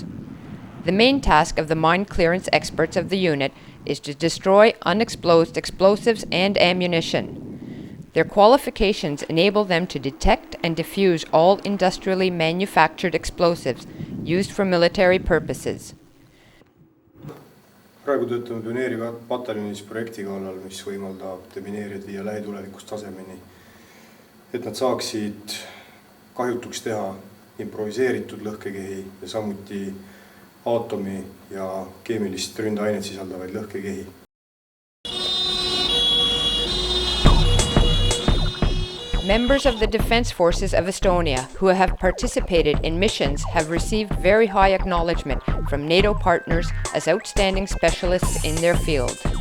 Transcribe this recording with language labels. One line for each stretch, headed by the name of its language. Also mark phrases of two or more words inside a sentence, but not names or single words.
English: The main task of the mine clearance experts of the unit is to destroy unexploded explosives and ammunition. Their qualifications enable them to detect and defuse all industrially manufactured explosives used for military purposes.
Estonian: Praegu töötame pioneeriva pataljonis projekti kallal, mis võimaldab demineerijad viia lähitulevikus tasemeni, et nad saaksid kahjutuks teha improviseeritud lõhkekehi ja samuti aatomi ja keemilist ründeainet sisaldavaid lõhkekehi.
English: Members of the Defence Forces of Estonia who have participated in missions have received very high acknowledgement from NATO partners as outstanding specialists in their field.